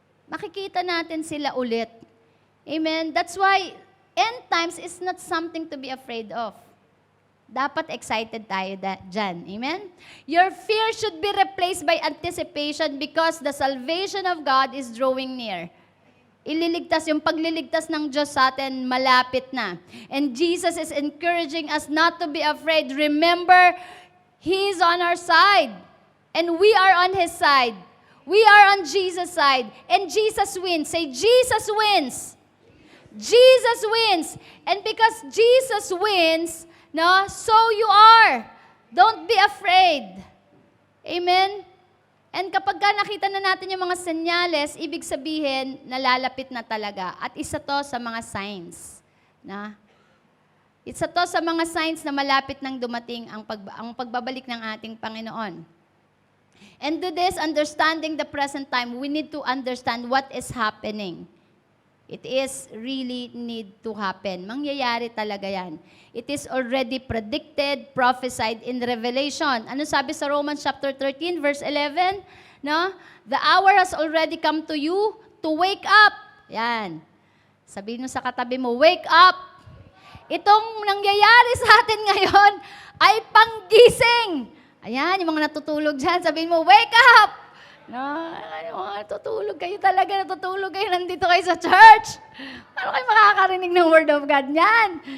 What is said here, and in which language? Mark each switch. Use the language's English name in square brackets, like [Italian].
[Filipino] Makikita natin sila ulit. [English] Amen? That's why end times is not something to be afraid of. [Filipino] Dapat excited tayo dyan. [English] Amen? Your fear should be replaced by anticipation because the salvation of God is drawing near. [Filipino] Yung pagliligtas ng Diyos sa atin, malapit na. [English] And Jesus is encouraging us not to be afraid. Remember, He is on our side. And we are on His side. We are on Jesus' side. And Jesus wins. Say, Jesus wins. Jesus wins. And because Jesus wins, no, so you are. Don't be afraid. [Filipino] Amen? And kapag nakita na natin yung mga senyales, ibig sabihin, nalalapit na talaga. At isa to sa mga signs. Na? Isa to sa mga signs na malapit nang dumating ang pagbabalik ng ating Panginoon. [English] And to this, understanding the present time, we need to understand what is happening. It is really need to happen. [Filipino] Mangyayari talaga yan. [English] It is already predicted, prophesied in Revelation. [Filipino] Ano sabi sa Romans chapter 13, verse 11? No? [English] The hour has already come to you to wake up. [Filipino] Yan. Sabihin mo sa katabi mo, [English] wake up. [Filipino] Itong nangyayari sa atin ngayon ay panggising. Ayan, yung mga natutulog dyan, sabihin mo, [English] wake up! [Filipino] No, yung mga natutulog kayo talaga, natutulog kayo, nandito kayo sa church. Paano kayo makakarinig ng Word of God niyan?